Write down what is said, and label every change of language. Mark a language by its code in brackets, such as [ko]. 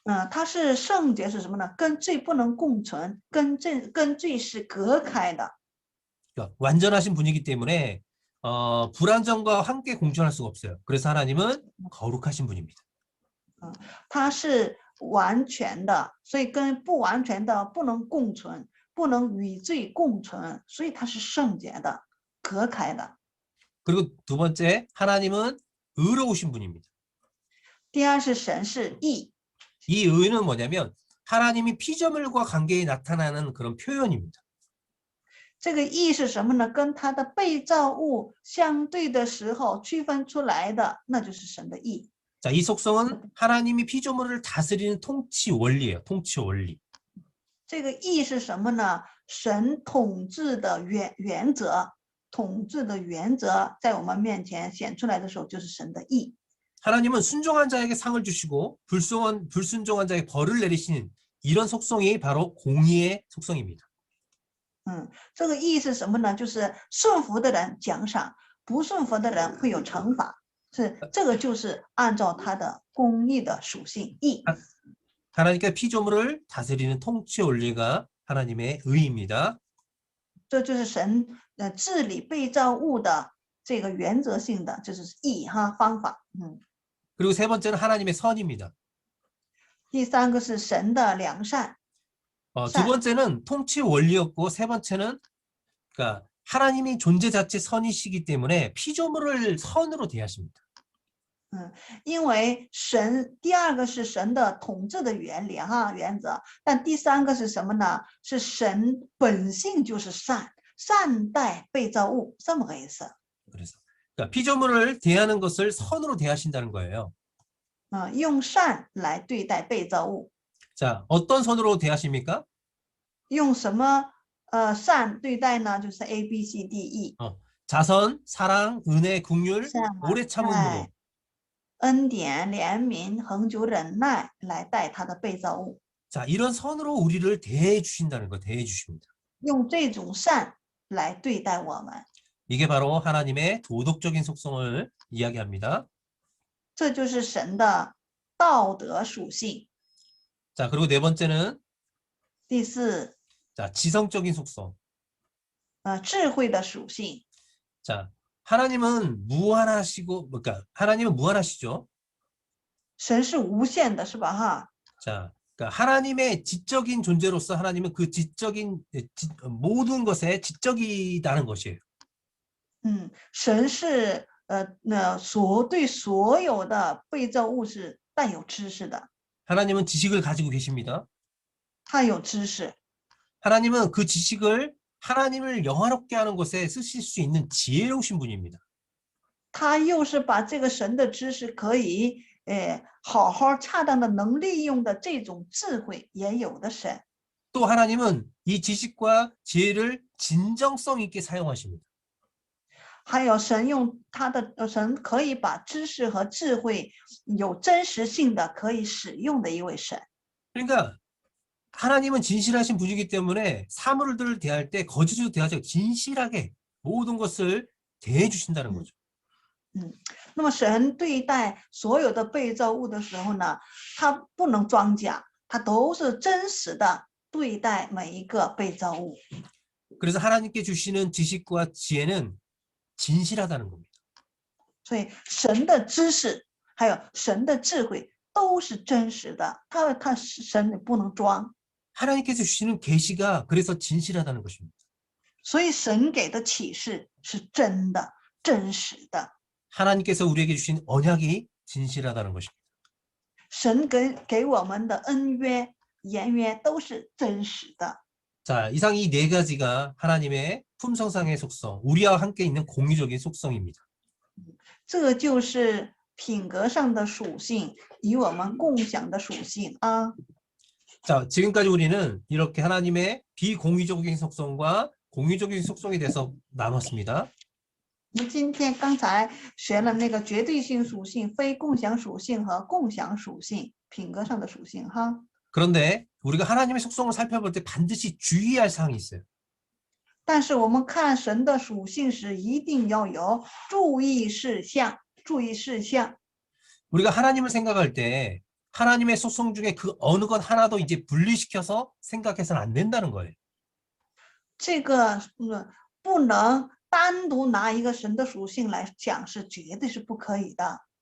[zh] 他是圣洁是什么呢？跟罪不能共存，跟罪是隔开的。 [ko] 그러니까 완전하신 분이기 때문에 불완전과 함께 공존할 수가 없어요. 그래서 하나님은 거룩하신 분입니다. [zh] 他是完全的，所以跟不完全的不能共存，不能与罪共存，所以他是圣洁的，隔开的。 [ko] 그리고 두 번째, 하나님은 의로우신 분입니다. [zh] 第二是神是义， [ko] 이 의는 뭐냐면 하나님이 피조물과 관계에 나타나는 그런 표현입니다. [zh] 这个义是什么呢？跟他的被造物相对的时候区分出来的，那就是神的义。 [ko] 자, 이 속성은 하나님이 피조물을 다스리는 통치 원리예요. 통치 원리. [zh] 这个义是什么呢？神统治的原则，统治的原则在我们面前显出来的时候，就是神的义。 [ko] 하나님은 순종한 자에게 상을 주시고 불순종한 자에게 벌을 내리시는 이런 속성이 바로 공의의 속성입니다. [zh] 这个义是什么呢？就是顺服的人奖赏，不顺服的人会有惩罚。这个就是按照他的公义的属性义。 [ko] 하나님께 피조물을 다스리는 통치 원리가 하나님의 의입니다. [zh] 这就是神治理被造物的这个原则性的，就是义方法。 [ko] 그리고 세 번째는 하나님의 선입니다. [zh] 第三个是神的良善。 [ko] 두 번째는 통치 원리였고 세 번째는 그러니까 하나님이 존재 자체 선이시기 때문에 피조물을 선으로 대하십니다. [zh] 因为第二个是神的统治的原理原则，但第三个是什么呢？是神本性就是善待被造物，这么个意思。 [ko] 그래서 그러니까 피조물을 대하는 것을 선으로 대하신다는 거예요. [zh] 用善来对待被造物。 [ko] 자, 어떤 선으로 대하십니까? [zh] 用什么善对待呢？就是 A B C D E。 [ko] 자선, 사랑, 은혜, 국률, [zh] 善 [ko] 오래 참은 무도. [zh] 恩典、怜悯、恒久忍耐来待他的被造物， [ko] 자, 이런 선으로 우리를 대해 주신다는 거, 대해 주십니다. [zh] 用这种善来对待我们， [ko] 이게 바로 하나님의 도덕적인 속성을 이야기합니다. [zh] 这就是神的道德属性。 [ko] 자, 그리고 네 번째는 [zh] 第四， [ko] 자, 지성적인 속성. [zh] 智慧的属性。 [ko] 자, 하나님은 무한하시고, 그러니까 하나님은 무한하시죠. [zh] 神是无限的，是吧？哈， [ko] 자, 그러니까 하나님의 지적인 존재로서 하나님은 그 지적인 모든 것에 지적이다는 것이에요. [zh] 神是对所有的被造物是带有知识的， [ko] 하나님은 지식을 가지고 계십니다. [zh] 他有知识， [ko] 하나님은 그 지식을 하나님을 영화롭게 하는 것에 쓰실 수 있는 지혜로우신 분입니다. [zh] 他又是把这个神的知识可以好好恰当的能利用的这种智慧也有的神。 [ko] 또 하나님은 이 지식과 지혜를 진정성 있게 사용하십니다. [zh] 还有神用他的神可以把知识和智慧有真实性的可以使用的一位神。 [ko] 그러니까 하나님은 진실하신 분이기 때문에 사물들을 대할 때 거짓으로 대하지 않고 진실하게 모든 것을 대해 주신다는 거죠. [zh] 那么神对待所有的被造物的时候呢，他不能装假，他都是真实的对待每一个被造物。 [ko] 그래서 하나님께 주시는 지식과 지혜는 진실하다는 겁니다. [zh] 所以神的知识还有神的智慧都是真实的，他神不能装。 [ko] 하나님께서 주시는 계시가 그래서 진실하다는 것입니다. [zh] 所以神给的启示是真的、真实的。 [ko] 하나님께서 우리에게 주신 언약이 진실하다는 것입니다. [zh] 神给我们的恩约、言约都是真实的。 [ko] 자, 이상 이 네 가지가 하나님의 품성상의 속성, 우리와 함께 있는 공유적인 속성입니다. [zh] 这个就是品格上的属性，与我们共享的属性啊。 [ko] 자, 지금까지 우리는 이렇게 하나님의 비공유적인 속성과 공유적인 속성에 대해서 나눴습니다. [zh] 我们今天刚才学了那个绝对性属性、非共享属性和共享属性，品格上的属性哈。 [ko] 그런데 우리가 하나님의 속성을 살펴볼 때 반드시 주의할 사항이 있어요. [zh] 但是我们看神的属性时，一定要有注意事项。注意事项。 [ko] 우리가 하나님을 생각할 때 하나님의 속성 중에 그 어느 것 하나도 이제 분리시켜서 생각해서는 안 된다는 거예요. [zh] 这个不能单独拿一个神的属性来讲，是绝对是不可以的。